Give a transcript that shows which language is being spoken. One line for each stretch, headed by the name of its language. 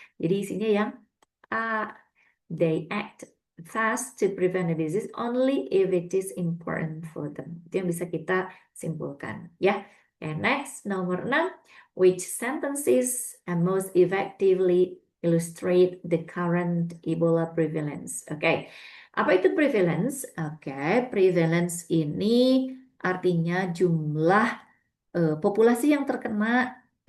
Indonesian: Jadi isinya yang
English: they act fast to prevent the disease only if it is important for them.
Indonesian: Itu yang bisa kita simpulkan ya.
English: And next,
Indonesian: nomor 6,
English: which sentences most effectively illustrate the current Ebola prevalence.
Indonesian: Oke, apa itu prevalence? Oke, prevalence ini artinya jumlah populasi yang terkena